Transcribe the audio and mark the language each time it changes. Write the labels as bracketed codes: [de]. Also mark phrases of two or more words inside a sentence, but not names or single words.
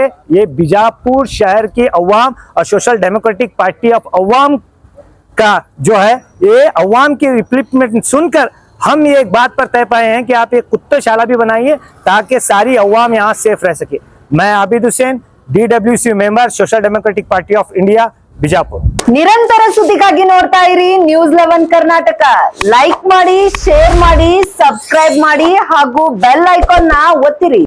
[hi] ये बीजापुर शहर की अवाम और सोशल डेमोक्रेटिक पार्टी ऑफ अवाम का जो है, ये अवाम की रिप्रेजेंटेशन सुनकर हम ये एक बात पर तय पाए हैं कि आप एक कुत्ताशाला भी बनाइए ताकि सारी अवाम यहाँ सेफ रह सके। मैं आबिद हुसैन, DWC मेंबर, सोशल डेमोक्रेटिक पार्टी ऑफ इंडिया, ಬಿಜಾಪುರ। [kn] ನಿರಂತರ ಸುದ್ದಿಗಾಗಿ ನೋಡ್ತಾ ಇರಿ ನ್ಯೂಸ್ 11 ಕರ್ನಾಟಕ। ಲೈಕ್ ಮಾಡಿ, ಶೇರ್ ಮಾಡಿ, ಸಬ್ಸ್ಕ್ರೈಬ್ ಮಾಡಿ ಹಾಗೂ [en] bell icon [kn] ನ ಒತ್ತಿರಿ।